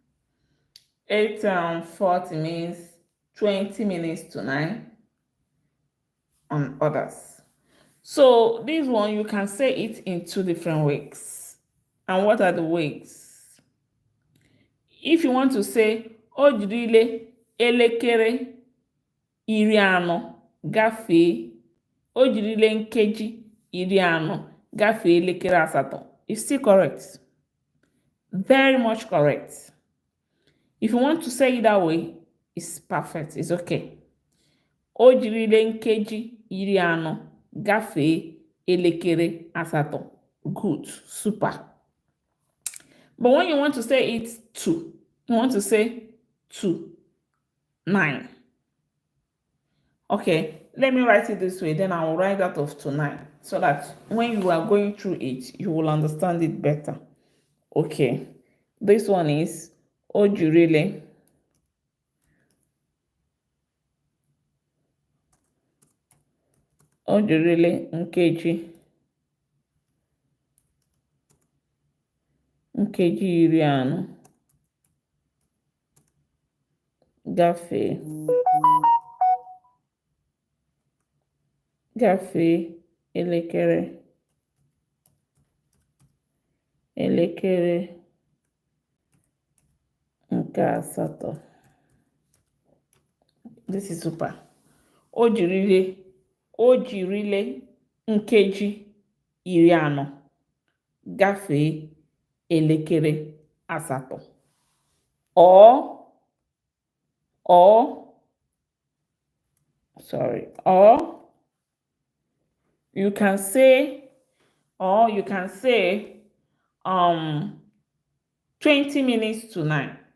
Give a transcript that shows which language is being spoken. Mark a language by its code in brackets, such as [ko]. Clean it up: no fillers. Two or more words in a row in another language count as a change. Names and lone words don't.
[en] 8:40 means 20 minutes to 9. On others. So this one, you can say it in 2 different ways. And what are the ways? If you want to say, [ig] o jirile elekere iri anọ gafee, o jirile nkeji iri anọ gafee elekere asatọ, [en] it's still correct. Very much correct. If you want to say it that way, it's perfect. It's okay. [ig] O jirile nkeji iri anọ gafee elekere asatọ. [en] Good. Super. But when you want to say it 2, you want to say 2, 9. Okay, let me write it this way. Then I will write that of to 9. So that when you are going through it, you will understand it better. Okay. This one is [ig] o jirile o jirile nkeji 40 gafee elekere nke asatọ. [en] This is super. [ig] O jirile nkeji 40 gafee elekere asatọ. [en] Or you can say 20 minutes to 9.